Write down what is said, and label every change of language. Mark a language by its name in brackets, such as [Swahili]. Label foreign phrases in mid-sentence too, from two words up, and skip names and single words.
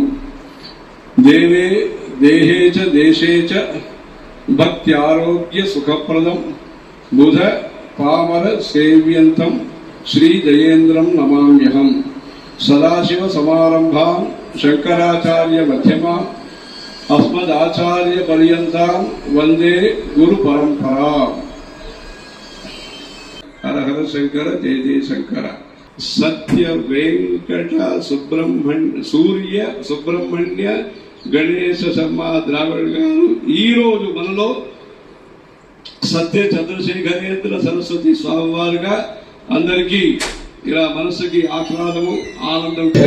[Sanskrit] देवे देहे च देशे च भक्त्यारोग्य सुखप्रदं बुध पामर सेव्यन्तं श्री जयेन्द्रं नमाम्यहम्. सदाशिव समारंभां शंकराचार्य मध्यमां अस्मदाचार्य पर्यन्तां वन्दे गुरु परंपरा. हर हर शंकर जय जय शंकर. [Telugu] सत्य वेंकट सुब्रह्मण्य सूर्य सुब्रह्मण्य గణేశ శర్మ ద్రావిడ్ గారు ఈరోజు మనలో సత్య చంద్రశేఖరేంద్ర సరస్వతి స్వామి వారుగా అందరికీ ఇలా మనసుకి ఆహ్లాదము ఆనందం